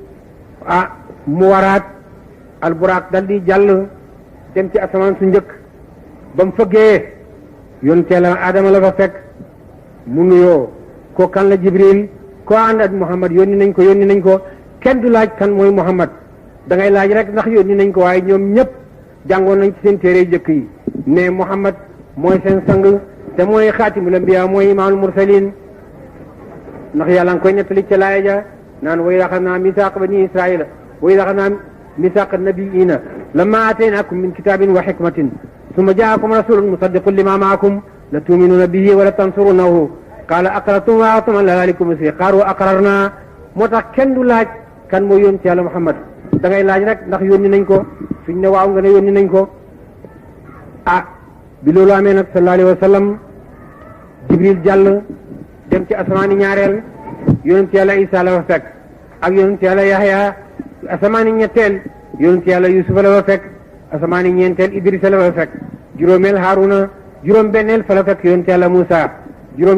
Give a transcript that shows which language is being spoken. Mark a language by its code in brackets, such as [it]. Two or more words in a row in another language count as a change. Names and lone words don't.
[wo] mu waraat alburaaq dal di jàll dem ci asamaan su njëkk ba mu fëggee yonteela Adama la fa fekk mu nuyoo ko kan la Jibril ko ànd ak Muhammad yónni nañ ko kenn du laaj kan mooy Muhammad da ngay laaj rek ndax yónni nañ ko waaye ñoom ñëpp jàngoon nañ ci seen téere jëkk yi ne Muhammad mooy seen sang te mooy [ar] خاتم الأنبياء [wo] mooy [ar] إمام المرسلين [wo] ndax yàlla nga koy nettali ca laaya ja naan [ar] وإذ أخذنا ميثاق بني إسرائيل وإذ أخذنا ميثاق نبيينا لما آتيناكم من كتاب وحكمة ثم جاءكم رسول مصدق لما معكم لا تؤمنون به ولا تنصرونه قال أأقررتم وأعتم على ذلكم إصري قالوا أقررنا [wo] moo tax kenn du laaj kan mooy yónni ci yàlla Muhammad da ngay laaj rek ndax yónni nañ ko suñ ne waaw nga ne yónni nañ ko bi loolu amee nag [ar] صلى الله عليه وسلم [wo] Jibril jàll dem ci asamaani ñaareel yonent yàlla Isa la fa fekk ak yonent yàlla Yahya asamaani ñetteel yonent yàlla Yusufa la fa fekk asamaani ñeenteel Idrisa la fa fekk juróomeel Haruna juróom benneel fa la fekk yonent yàlla Musa juróom